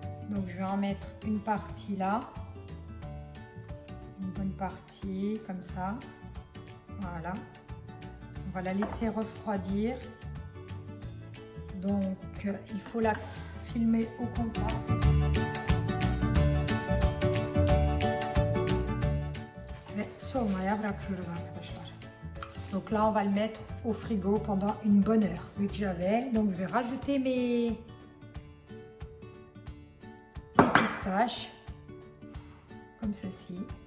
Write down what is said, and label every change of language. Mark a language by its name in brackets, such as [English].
[French] Donc je vais en mettre une partie là, une bonne partie comme ça. Voilà. On va la laisser refroidir. Donc il faut la filmer au contact. [Turkish] Ve soğumaya bırakıyoruz arkadaşlar. [French] Donc là on va le mettre au frigo pendant une bonne heure. Vu que j'avais, donc je vais rajouter mes pistaches comme ceci.